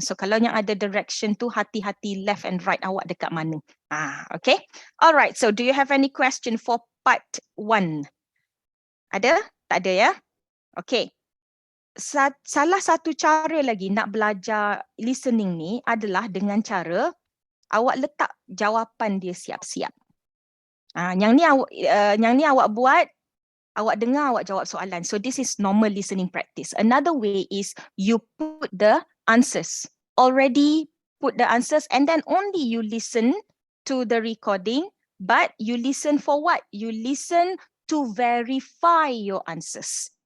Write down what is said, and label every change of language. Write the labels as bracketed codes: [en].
[ms] So kalau yang ada direction tu, hati-hati left and right awak dekat mana. [en] Okay, alright, so do you have any question for part 1? [ms] Ada? Tak ada ya? Okay. Salah satu cara lagi nak belajar listening ni adalah dengan cara awak letak jawapan dia siap-siap. Yang ni awak buat, awak dengar, awak jawab soalan. [en] So this is normal listening practice. Another way is you put the answers. Already put the answers and then only you listen to the recording, but you listen for what? You listen to verify your answers.